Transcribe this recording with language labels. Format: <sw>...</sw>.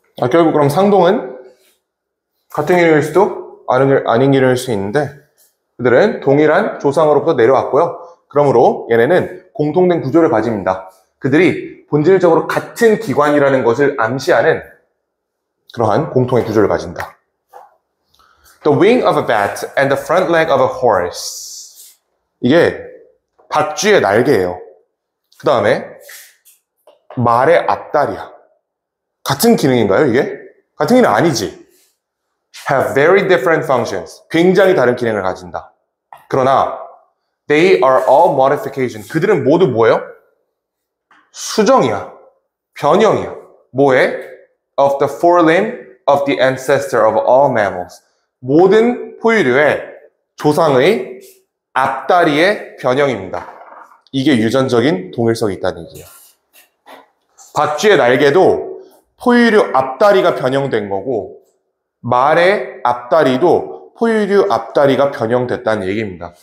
<ko>결국 그럼 상동은 같은 기능일 수도 아닌 기능일 수 있는데 그들은 동일한 조상으로부터 내려왔고요. 그러므로 얘네는 공통된 구조를 가집니다. 그들이 본질적으로 같은 기관이라는 것을 암시하는 그러한 공통의 구조를 가진다.</ko> <en>The wing of a bat and the front leg of a horse.</en> <ko>이게 박쥐의 날개예요. 그 다음에 말의 앞다리야. 같은 기능인가요, 이게? 같은 기능 아니지.</ko> <en>Have very different functions.</en> <ko>굉장히 다른 기능을 가진다. 그러나</ko> <en>they are all modification.</en> <ko>그들은 모두 뭐예요? 수정이야. 변형이야. 뭐에?</ko> <en>Of the forelimb of the ancestor of all mammals.</en> <ko>모든 포유류의 조상의 앞다리의 변형입니다. 이게 유전적인 동일성이 있다는 얘기예요. 박쥐의 날개도 포유류 앞다리가 변형된 거고 말의 앞다리도 포유류 앞다리가 변형됐다는 얘기입니다.</ko>